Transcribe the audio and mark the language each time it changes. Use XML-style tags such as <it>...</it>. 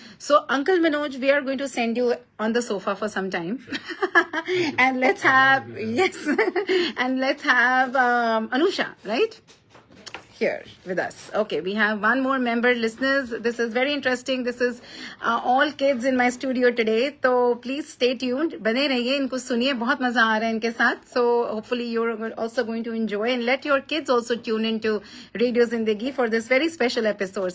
<en>So, Uncle Manoj, we are going to send you on the sofa for some time. And let's have, yes, and let's have Anusha, right? Here with us. Okay, we have one more member, listeners. This is very interesting. This is all kids in my studio today. So please stay tuned.</en> <hi>बने रहिए, इनको सुनिए, बहुत मजा आ रहा है इनके साथ.</hi> <en>So hopefully you're also going to enjoy and let your kids also tune into Radio Zindagi for this very special episode.</en>